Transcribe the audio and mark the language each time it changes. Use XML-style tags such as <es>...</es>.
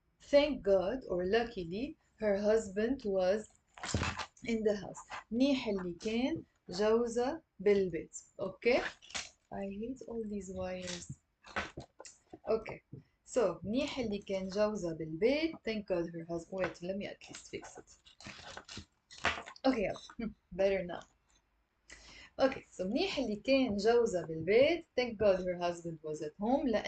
<en>Thank God, or luckily, her husband was in the house.</en> <ar>منيح اللي كان جوزة بالبيت.</ar> <en>Okay? I hate all these wires. Okay. So,</en> <ar>منيح اللي كان جوزة بالبيت.</ar> <en>Thank God her husband. Wait, let me at least fix it. Okay, better now. Okay, so</en> <ar>منيح اللي كان جوزة بالبيت.</ar> <en>Thank God her husband was at home.</en>